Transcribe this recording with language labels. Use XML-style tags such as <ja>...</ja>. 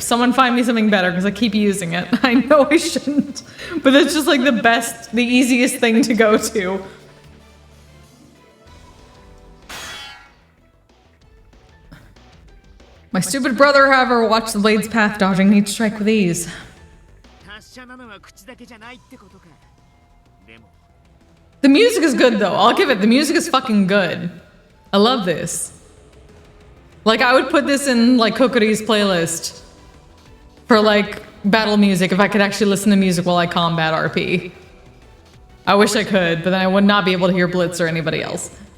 <en>Someone find me something better because I keep using it. I know I shouldn't, but it's just like the easiest thing to go to. My stupid brother, however, watched the blade's path, dodging each strike with ease.</en> <ja>達者なのは口だけじゃないってことか。でも</ja> <en>The music is good though, I'll give it, the music is fucking good. I love this. Like, I would put this in, like, Kokori's playlist for, like, battle music if I could actually listen to music while I combat RP. I wish I could, but then I would not be able to hear Blitz or anybody else.</en>